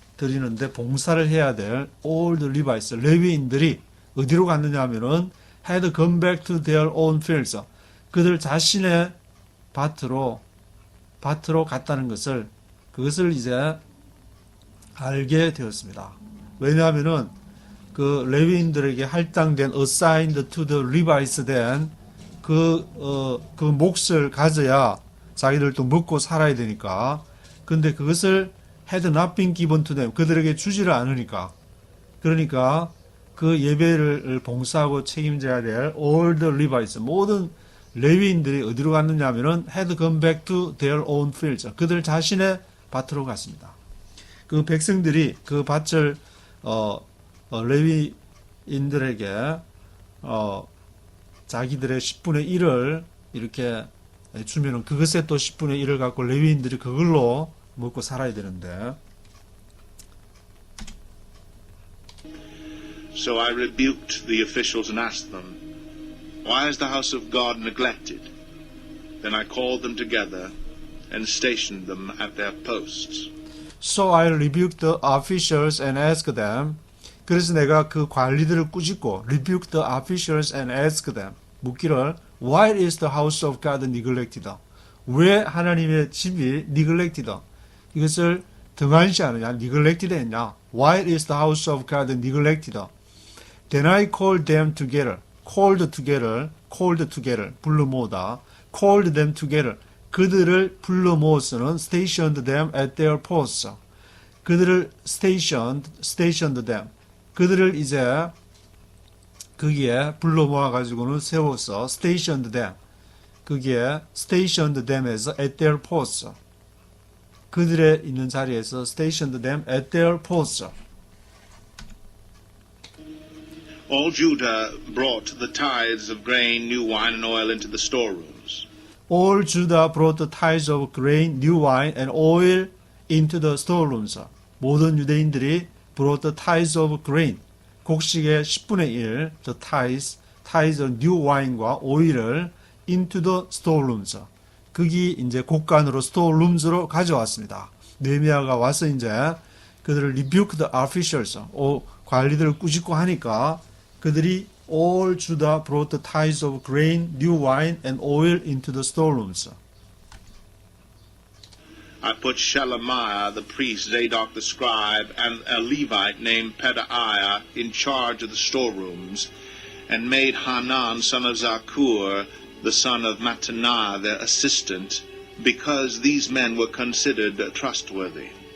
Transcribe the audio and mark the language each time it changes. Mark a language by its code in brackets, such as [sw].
[ko] 드리는데 봉사를 해야 될 [en] all the Levites, [ko] 레위인들이 어디로 갔느냐 하면은 [en] had come back to their own fields. [ko] 그들 자신의 밭으로 갔다는 것을, 그것을 이제 알게 되었습니다. 왜냐하면은 그 레위인들에게 할당된 [en] assigned to the Levites [ko] 된 그 몫을 가져야 자기들도 먹고 살아야 되니까. 근데 그것을 [en] had not been given to them. [ko] 그들에게 주지를 않으니까. 그러니까 그 예배를 봉사하고 책임져야 될 [en] all the Levites, [ko] 모든 레위인들이 어디로 갔느냐 하면은 [en] had come back to their own fields. [ko] 그들 자신의 밭으로 갔습니다. 그 백성들이 그 밭을 레위인들에게 자기들의 10분의 1을 이렇게 주면은 그것에 또 10분의 1을 갖고 레위인들이 그걸로 먹고 살아야 되는데. [en] So I rebuked the officials and asked them, "Why is the house of God neglected?" Then I called them together and stationed them at their posts. So I rebuked the officials and asked them. [ko] 그래서 내가 그 관리들을 꾸짖고 [en] rebuked the officials and asked them. [ko] 묻기를 [en] Why is the house of God neglected? [ko] 왜 하나님의 집이 neglected? 이것을 등한시하느냐? [en] neglected [ko] 했냐? [en] Why is the house of God neglected? Then I called them together. called together. [ko] 불러 모으다. [en] called them together. [ko] 그들을 불러 모으서는 [en] stationed them at their posts. [ko] 그들을 [en] stationed them. [ko] 그들을 이제 거기에 불러 모아 가지고는 세워서 [en] stationed them. [ko] 거기에 [en] stationed them에서 at their posts. [ko] 그들의 있는 자리에서 [en] stationed them at their posts. All Judah brought the tithes of grain, new wine, and oil into the storerooms. All Judah brought the tithes of grain, new wine, and oil into the storerooms. [ko] 모든 유대인들이 [en] brought the tithes of grain, [ko] 곡식의 10분의 1, [en] the tithes of new wine과 오일을 into the storerooms. [ko] 거기 이제 곡간으로 storerooms로 가져왔습니다. 느헤미야가 와서 이제 그들을 [en] rebuke the officials, [ko] 관리들을 꾸짖고 하니까 그들이 [en] all Judah brought the tithes of grain, new wine, and oil into the storerooms. I put Shelemiah, the priest, Zadok the scribe, and a Levite named Pedaiah in charge of the storerooms, and made Hanan, son of Zakur, the son of Mattaniah, their assistant, because these men were considered trustworthy.